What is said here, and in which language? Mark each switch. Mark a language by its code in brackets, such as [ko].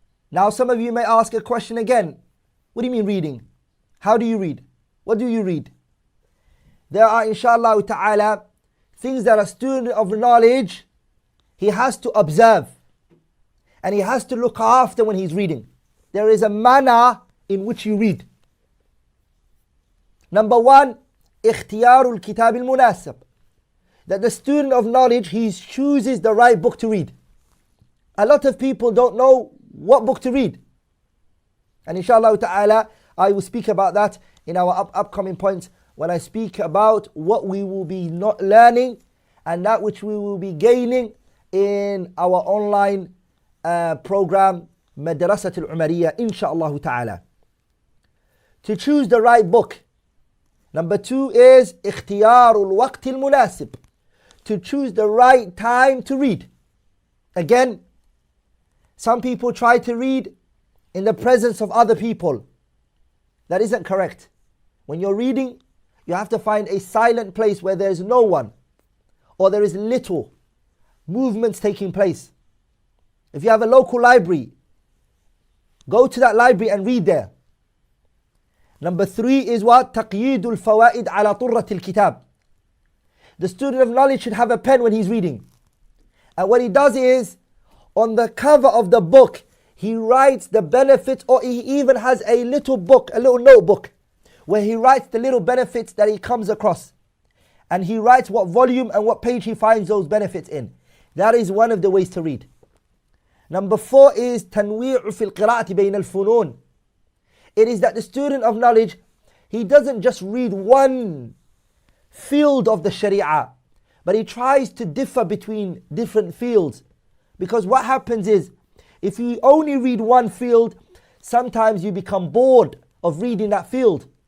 [en] Now some of you may ask a question again. What do you mean reading? How do you read? What do you read? There are, inshallah ta'ala, things that a student of knowledge, he has to observe. And he has to look after when he's reading. There is a manner in which you read. Number 1, [ar] اختيار الكتاب المناسب. [en] That the student of knowledge, he chooses the right book to read. A lot of people don't know what book to read. And inshallah ta'ala, I will speak about that in our upcoming points when I speak about what we will be not learning and that which we will be gaining in our online program, Madrasat al-Umariyah, inshallah ta'ala. To choose the right book. Number 2 is [ar] اختيار الوقت المناسب, [en] to choose the right time to read. Again, some people try to read in the presence of other people. That isn't correct. When you're reading, you have to find a silent place where there's no one or there is little movements taking place. If you have a local library, go to that library and read there. Number 3 is what? [ar] تقييد الفوائد على طرة الكتاب. [en] The student of knowledge should have a pen when he's reading. And what he does is, on the cover of the book, he writes the benefits, or he even has a little book, a little notebook, where he writes the little benefits that he comes across. And he writes what volume and what page he finds those benefits in. That is one of the ways to read. Number 4 is [ar] تنويع في القراءة بين الفنون. [en] It is that the student of knowledge, he doesn't just read one field of the Sharia, but he tries to differ between different fields. Because what happens is, if you only read one field, sometimes you become bored of reading that field.